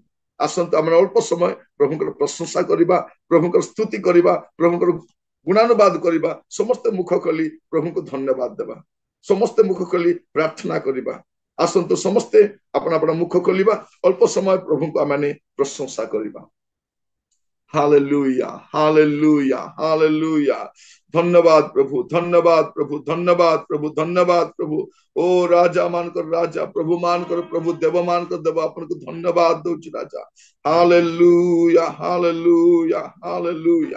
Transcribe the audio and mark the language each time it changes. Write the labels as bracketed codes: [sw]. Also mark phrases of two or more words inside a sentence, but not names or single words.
[or] ଆସନ୍ତୁ ଆମେ ଅଳ୍ପ ସମୟ ପ୍ରଭୁଙ୍କର ପ୍ରଶଂସା କରିବା, ପ୍ରଭୁଙ୍କର ସ୍ତୁତି କରିବା, ପ୍ରଭୁଙ୍କର ଗୁଣାନୁବାଦ କରିବା। ସମସ୍ତେ ମୁଖ ଖୋଲି ପ୍ରଭୁଙ୍କୁ ଧନ୍ୟବାଦ ଦେବା, ସମସ୍ତେ ମୁଖ ଖୋଲି ପ୍ରାର୍ଥନା କରିବା। ଆସନ୍ତୁ ସମସ୍ତେ ଆପଣ ଆପଣ ମୁଖ ଖୋଲିବା, ଅଳ୍ପ ସମୟ ପ୍ରଭୁଙ୍କୁ ଆମେ ପ୍ରଶଂସା କରିବା। ହାଲେଲୁୟା, ହାଲେଲୁୟା, ହାଲେଲୁୟା। ଧନ୍ୟବାଦ ପ୍ରଭୁ, ଧନ୍ୟବାଦ ପ୍ରଭୁ, ଧନ୍ୟବାଦ ପ୍ରଭୁ, ଧନ୍ୟବାଦ ପ୍ରଭୁ। ଓ ରାଜା ମାନକର ରାଜା, ପ୍ରଭୁ ମାନକର ପ୍ରଭୁ, ଦେବ ମାନକର ଦେବ, ଅପନ କୁ ଧନ୍ୟବାଦ ଦଉଛି ରାଜା। ହାଲେଲୁୟା, ହାଲେଲୁୟା, ହାଲେଲୁୟା।